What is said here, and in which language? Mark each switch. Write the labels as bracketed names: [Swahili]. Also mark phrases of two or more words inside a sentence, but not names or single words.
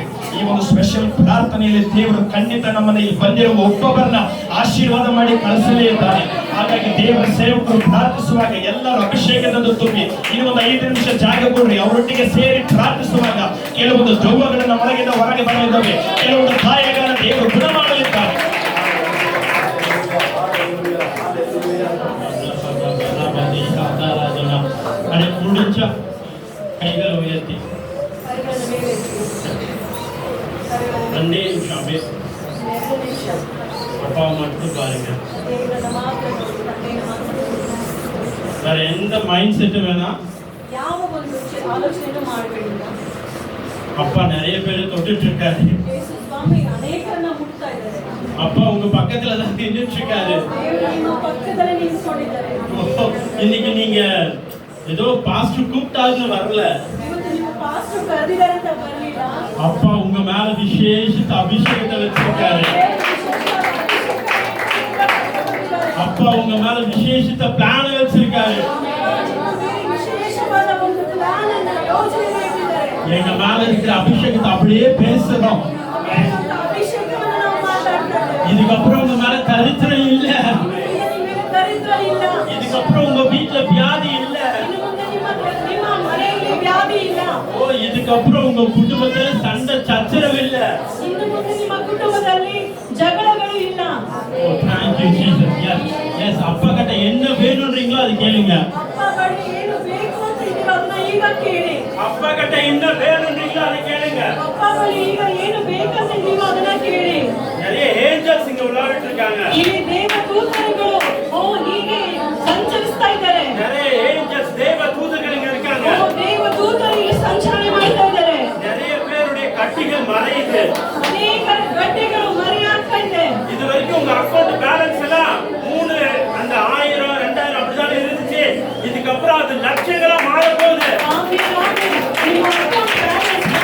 [Kannada] ಈ ಒಂದು ಸ್ಪೆಷಲ್ ಪ್ರಾರ್ಥನೆಯಲ್ಲಿ ದೇವರು ಖಂಡಿತ ನಮ್ಮನ್ನ ಇಲ್ಲಿ ಬಂದಿರುವ ಒಬ್ಬೊಬ್ಬರನ್ನ ಆಶೀರ್ವಾದ ಮಾಡಿ ಕಳಿಸಲೇ ಇದ್ದಾನೆ. ಹಾಗಾಗಿ ದೇವರ ಸೇವಕರು ಪ್ರಾರ್ಥಿಸುವಾಗ ಎಲ್ಲರೂ ಅಭಿಷೇಕದಿಂದ ತುಂಬಿ ಇನ್ನೊಂದು 5 ನಿಮಿಷ ಜಾಗ ಕೊಡ್ರಿ. ಅವರೊಟ್ಟಿಗೆ ಸೇರಿ ಪ್ರಾರ್ಥಿಸುವಾಗ ಕೆಲವೊಂದು ದೆವ್ವಗಳನ್ನ ಒಳಗಿಂದ ಹೊರಗೆ ಬರಲಿದ್ದಾವೆ, ಕೆಲವೊಂದು ಕಾಯಿಲೆಗಳನ್ನ ದೇವರು ಗುಣ ಮಾಡಲಿದ್ದಾರೆ. [Tamil] முடிஞ்சா கைகளை உயர்த்தி 2 நிமிஷம் அப்பா மட்டும் பாருங்க. வேற எந்த [English] mind set [Tamil] வேணாம், [Kannada] ಯಾವ ಒಂದು ಆಲೋಚನೆಯನ್ನು ಮಾಡಬೇಡಿ. [Tamil] அப்பா நிறைய பேர் தொட்டுட்டு இருக்காரு, [Kannada] ಯೇಸು ಸ್ವಾಮಿ ಅನೇಕರನ್ನ ಮುಟ್ತಾ ಇದ್ದಾರೆ. [Tamil] அப்பா உங்க பக்கத்துல தான் நின்னுட்டு இருக்காரு, [Kannada] ನಿಮ್ಮ ಪಕ್ಕದಲ್ಲಿ ನಿಂತ್ಕೊಂಡಿದ್ದಾರೆ. [Tamil] இன்னைக்கு நீங்க ஏதோ பாஸ்டர் கூப்பிட்டாருன்னு வரல, [Kannada] ಇವತ್ತು ನಿಮ್ಮ ಪಾಸ್ಟರ್ ಕರೆದಿದ್ದಾರೆ ಅಂತ ಬರಲಿಲ್ಲ. [Tamil] அப்பா உங்க மேல விசேஷித்த அபிஷேகத்தை வச்சிருக்காரு. அப்பா உங்க மேல விசேஷித்த பிளான் வச்சிருக்காரு. [Kannada] ವಿಶೇಷವಾದ ಒಂದು ಪ್ಲಾನ್ ಅನ್ನು ಯೋಜನೆ ಮಾಡಿದ್ದಾರೆ. [Tamil] எங்க மேல இருக்கிற அபிஷேகத்தை அப்படியே பேசணும். [Kannada] ಅಭಿಷೇಕವನ್ನು ನಾವು ಮಾತಾಡ್ತಾ ಇದ್ದೇವೆ. [Tamil] இதுக்கப்புறம் உங்க மேல தரித்திரம் இல்ல, [Kannada] ದರಿದ್ರ ಇಲ್ಲ. [Tamil] இதுக்கப்புறம் உங்க வீட்டுல வியாதி இல்ல, [Kannada] ನಿಮ್ಮ ಮನೆಯಲ್ಲಿ ವ್ಯಾಧಿ ಇಲ್ಲ. [Tamil] ஓ இதுக்கப்புறம் உங்க குடும்பத்துல சண்டை சச்சரவு இல்ல. [Kannada] ಇನ್ನು ಮುಂದೆ ನಿಮ್ಮ ಕುಟುಂಬದಲ್ಲಿ ಜಗಳಗಳು ಇಲ್ಲ. [English] Oh thank you Jesus. [Tamil] ಎಸ್ அப்பா கிட்ட என்ன வேணும்ன்றீங்களோ அது கேளுங்க. [Kannada] ಅಪ್ಪ ಬಳಿ ಏನು ಬೇಕು ಅಂತ ಇದೀರೋ ಅದನ್ನ ಈಗ ಕೇಳಿ. [Tamil] அப்பா கிட்ட என்ன வேணும்ன்றீங்களோ அதை கேளுங்க. [Kannada] ಅಪ್ಪ ಬಳಿ ಈಗ ಏನು ಬೇಕಂತ ನೀವು ಅದನ್ನ ಕೇಳಿ. [Tamil] நிறைய ஏஞ்சல்ஸ் இங்க உலாவிட்டு இருக்காங்க, [Kannada] ಇಲ್ಲಿ ದೇವದೂತರುಗಳು ಹೀಗೆ ಸಂಚರಿಸ್ತಾ ಇದ್ದಾರೆ. [Tamil] நிறைய ஏஞ்சல்ஸ் தேவ தூதர்கள் இங்க இருக்காங்க. [Kannada] ದೇವದೂತರು ಇಲ್ಲಿ ಸಂಚರಣೆ ಮಾಡ್ತಾ ಇದ್ದಾರೆ. [Tamil] நிறைய பேருடைய கட்டிகள் மறையுது, [Kannada] ಅನೇಕ ಗಡ್ಡೆಗಳು ಮರೆಯಾಗ್ತಾ ಇದೆ. [Tamil] இது வரைக்கும் உங்க [English] account balance [Tamil] எல்லாம் 3 அந்த 1000 2000 அப்படிதான் இருந்துச்சு, இதுக்கப்புறம் அது லட்சங்களா மாற போகுது. [Kannada] ಆಮೇಲೆ ನಿಮ್ಮ [English] account balance